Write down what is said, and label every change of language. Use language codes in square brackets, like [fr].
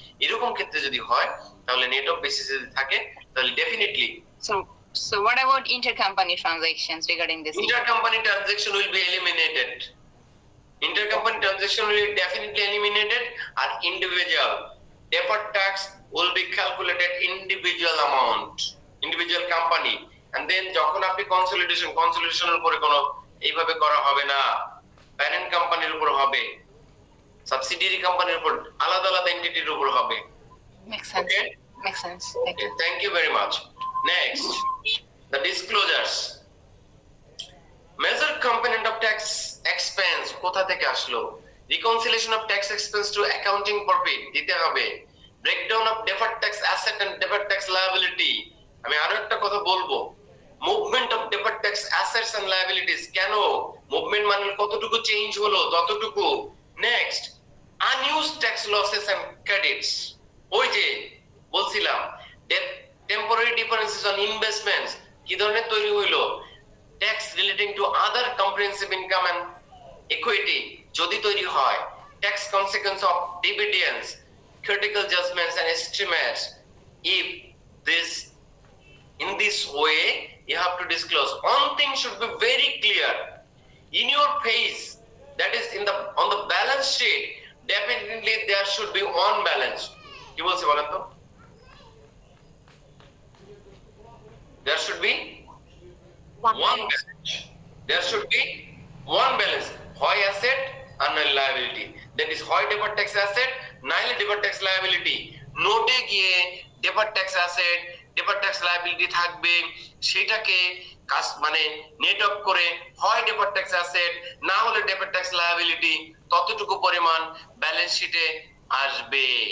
[bn] এরকম ক্ষেত্রে যদি হয় তাহলে নেট অফ বেসিস যদি থাকে তাহলে definitely. [en] So what about intercompany transactions regarding this? Intercompany transaction will be eliminated. Intercompany transaction will be definitely eliminated, and individual deferred tax will be calculated individual amount, individual company, and then [bn] যখন আপনি কনসলিডেশনের উপরে কোনো এইভাবে করা হবে না, parent কোম্পানির উপর হবে, [en] Subsidiary কোম্পানির উপর, আলাদা আলাদা এন্টিটির উপর হবে। Makes sense. Okay? Makes sense. Okay, thank you very much. Next, the disclosures. Major component of tax expense [bn] কোথা থেকে আসলো? [en] Reconciliation of tax expense to accounting profit [bn] দিতে হবে। [en] Breakdown of deferred tax asset and deferred tax liability। [bn] আমি আরো একটা কথা বলবো, [en] Movement of deferred tax assets and liabilities। [bn] কেন মুভমেন্ট মানে কতটুকু চেঞ্জ হলো ততটুকু। [en] Next, unused tax losses and credits। [bn] ওই যে বলছিলাম [en] Temporary differences on investments কি ধরনের তৈরি হইলো, tax relating to other comprehensive income and equity যদি তৈরি হয়, tax consequence of dividends, critical judgments and estimates. If this in this way you have to disclose, one thing should be very clear, in your phase, that is on the balance sheet, definitely there should be one balance. [bn] কি বলছে বলেন তো? [en] There should be one balance. There should be one balance. Hoy asset and liability. That is hoy deferred tax asset, nile deferred tax liability. [bn] নোটে গিয়ে deferred tax asset, deferred tax liability থাকবে, সেটাকে মানে net off করে হয় deferred tax asset না হলে deferred tax liability ততটুকু পরিমাণ ব্যালেন্স শিটে আসবে।